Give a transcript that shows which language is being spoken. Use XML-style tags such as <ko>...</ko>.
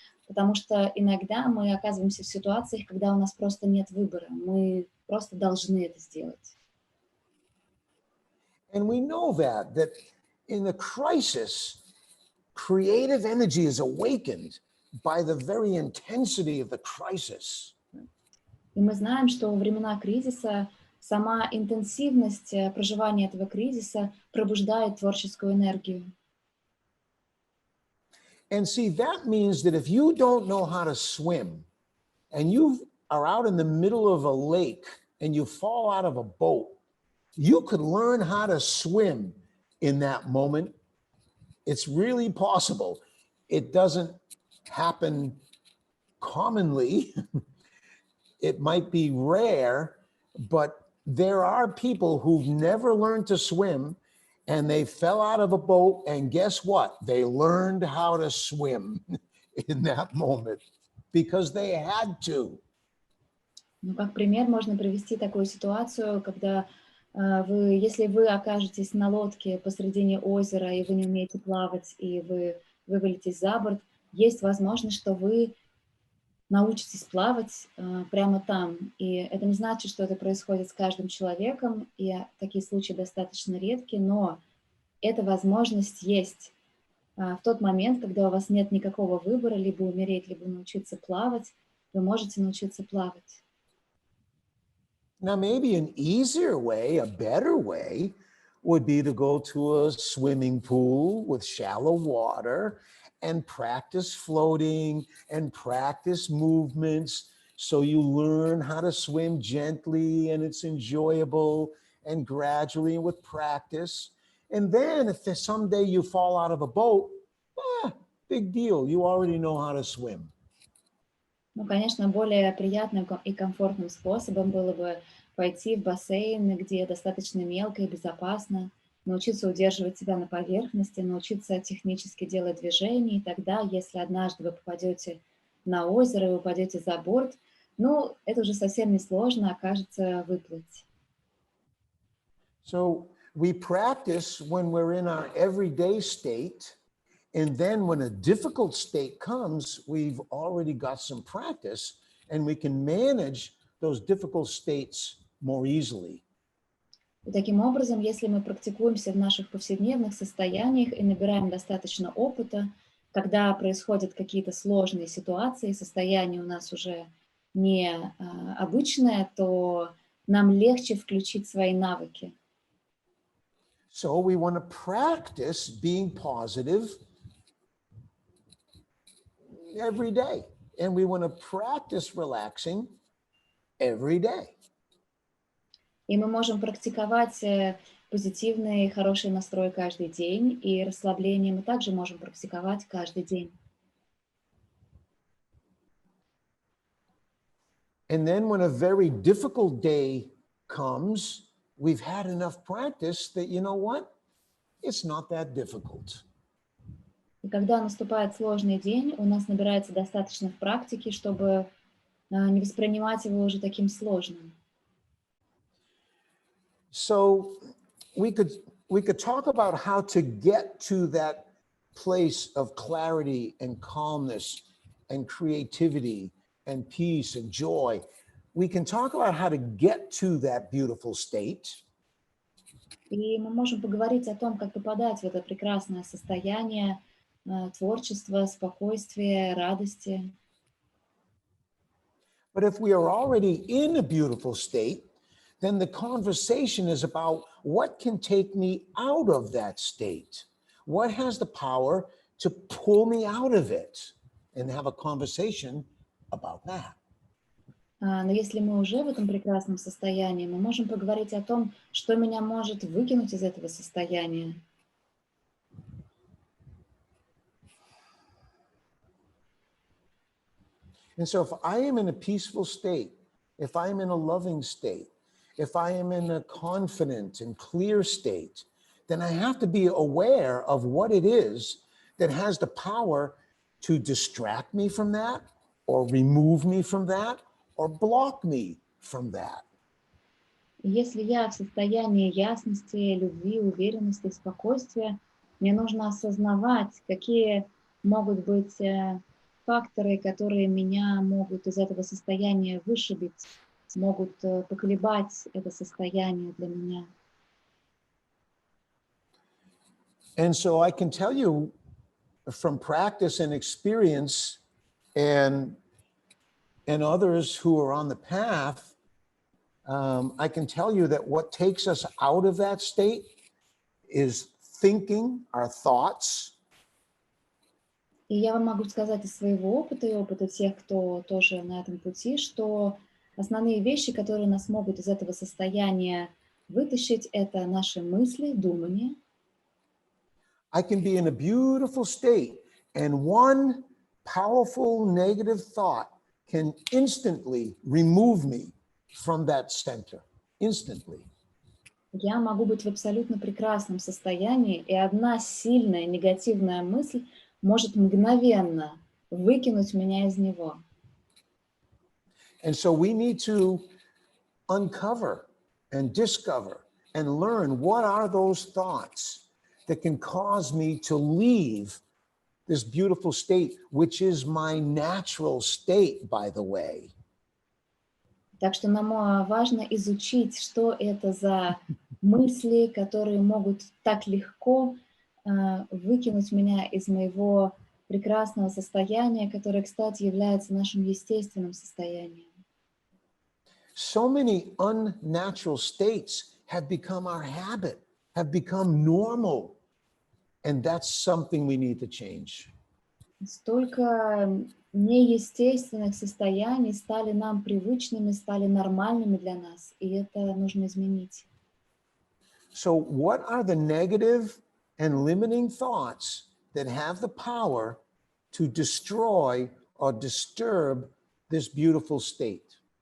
<ru>Потому что иногда мы оказываемся в ситуациях, когда у нас просто нет выбора. Мы просто должны это сделать.</ru> <en>And we know that in the crisis, creative energy is awakened by the very intensity of the crisis.</en> <ru>И мы знаем, что во времена кризиса сама интенсивность проживания этого кризиса пробуждает творческую энергию.</ru> <en>And see, that means that if you don't know how to swim and you are out in the middle of a lake and you fall out of a boat, you could learn how to swim in that moment. It's really possible. It doesn't happen commonly, it might be rare, but there are people who've never learned to swim and they fell out of a boat, and guess what? They learned how to swim in that moment because they had to.</en> <ru>Ну, как пример можно привести такую ситуацию, когда если вы окажетесь на лодке посредине озера, и вы не умеете плавать, и вы вывалитесь за борт, есть возможность, что вы научитесь плавать прямо там. И это не значит, что это происходит с каждым человеком, и такие случаи достаточно редки, но эта возможность есть. В тот момент, когда у вас нет никакого выбора, либо умереть, либо научиться плавать, вы можете научиться плавать.</ru> <en>Now, maybe an easier way, a better way, would be to go to a swimming pool with shallow water and practice floating and practice movements so you learn how to swim gently and it's enjoyable and gradually and with practice. And then if someday you fall out of a boat, big deal, you already know how to swim.</en> <ru>Ну, конечно, более приятным и комфортным способом было бы пойти в бассейн, где достаточно мелко и безопасно, научиться удерживать себя на поверхности, научиться технически делать движения, и тогда, если однажды вы попадете на озеро и упадете за борт, ну, это уже совсем не сложно, окажется выплыть.</ru> <en>So we practice when we're in our everyday state. And then when a difficult state comes, we've already got some practice and we can manage those difficult states more easily.</en> <ru>И таким образом, если мы практикуемся в наших повседневных состояниях и набираем достаточно опыта, когда происходят какие-то сложные ситуации, состояние у нас уже не обычное, то нам легче включить свои навыки.</ru> <en>So we want to practice being positive every day. And we want to practice relaxing every day.</en> <ru>И мы можем практиковать позитивный и хороший настрой каждый день, и расслабление мы также можем практиковать каждый день.</ru> <en>And then when a very difficult day comes, we've had enough practice that, you know what? It's not that difficult.</en> <ru>И когда наступает сложный день, у нас набирается достаточно практики, чтобы не воспринимать его уже таким сложным.</ru> <en>So we could talk about how to get to that place of clarity and calmness and creativity and peace and joy. We can talk about how to get to that beautiful state.</en> <ru>И мы можем поговорить о том, как попадать в это прекрасное состояние творчества, спокойствия, радости.</ru> <en>But if we are already in a beautiful state, then the conversation is about what can take me out of that state. What has the power to pull me out of it? And have a conversation about that.</en> <ru>Но если мы уже в этом прекрасном состоянии, мы можем поговорить о том, что меня может выкинуть из этого состояния.</ru> <en>And so if I am in a peaceful state, if I am in a loving state, if I am in a confident and clear state, then I have to be aware of what it is that has the power to distract me from that, or remove me from that, or block me from that.</en> <ru>Если я в состоянии ясности, любви, уверенности, спокойствия, мне нужно осознавать, какие могут быть факторы, которые меня могут из этого состояния вышибить, могут поколебать это состояние для меня.</ru> <en>And so I can tell you from practice and experience and others who are on the path, I can tell you that what takes us out of that state is thinking, our thoughts.</en> <ru>И я вам могу сказать из своего опыта и опыта тех, кто тоже на этом пути, что основные вещи, которые нас могут из этого состояния вытащить, это наши мысли, думания.</ru> <en>I can be in a beautiful state, and one powerful negative thought can instantly remove me from that center. Instantly.</en> <ru>Я могу быть в абсолютно прекрасном состоянии, и одна сильная негативная мысль может мгновенно выкинуть меня из него.</ru> <en>And so we need to uncover and discover and learn what are those thoughts that can cause me to leave this beautiful state, which is my natural state, by the way.</en> <ru>Так что нам важно изучить, что это за мысли, которые могут так легко выкинуть меня из моего прекрасного состояния, которое, кстати, является нашим естественным состоянием.</ru> <en>So many unnatural states have become our habit, have become normal, and that's something we need to change.</en> <ru>Столько неестественных состояний стали нам привычными, стали нормальными для нас, и это нужно изменить.</ru> <en>So what are the negative and limiting thoughts that have the power to destroy or disturb this beautiful state?</en>